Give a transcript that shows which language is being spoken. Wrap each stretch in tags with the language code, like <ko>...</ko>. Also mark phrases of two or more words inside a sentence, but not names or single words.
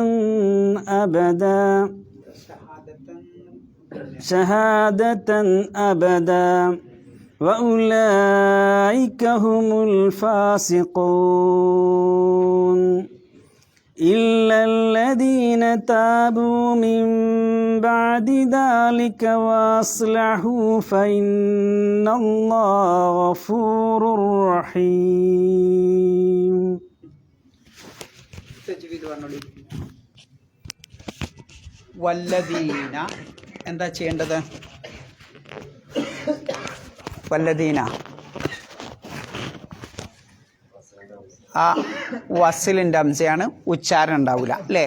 <ar>أبدا وأولئك هم الفاسقون إلا الذين تابوا من بعد ذلك وأصلحوا فإن الله غفور رحيم.</ar> <ml>വല്ലദീന എന്താ ചെയ്യേണ്ടത്? വല്ലദീന ആ വസിലിൻ്റെ അംശയാണ്, ഉച്ചാരണം ഉണ്ടാവില്ല അല്ലേ?</ml>